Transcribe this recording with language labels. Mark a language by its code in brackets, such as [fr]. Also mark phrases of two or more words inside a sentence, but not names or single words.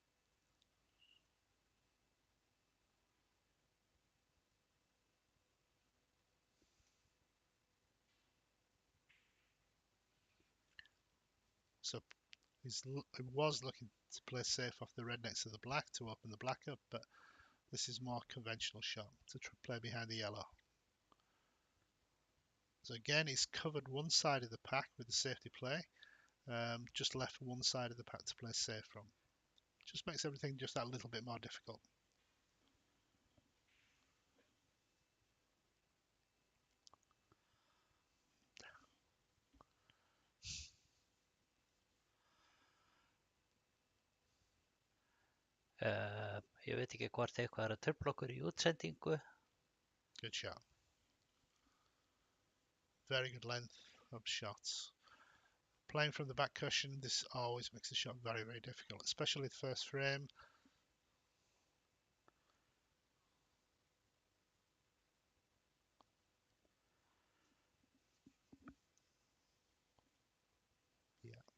[en] So he was looking to play safe off the red next to the black to open the black up, but this is more conventional shot to play behind the yellow. So again, he's covered one side of the pack with the safety play, just left one side of the pack to play safe from. Just makes everything just that little bit more difficult. [is] Ég veit ekki hvort eitthvað er að trufla okkur í útsendingu. [en] Good shot. Very good length of shots. Playing from the back cushion, this always makes the shot very, very difficult, especially the first frame. Yeah.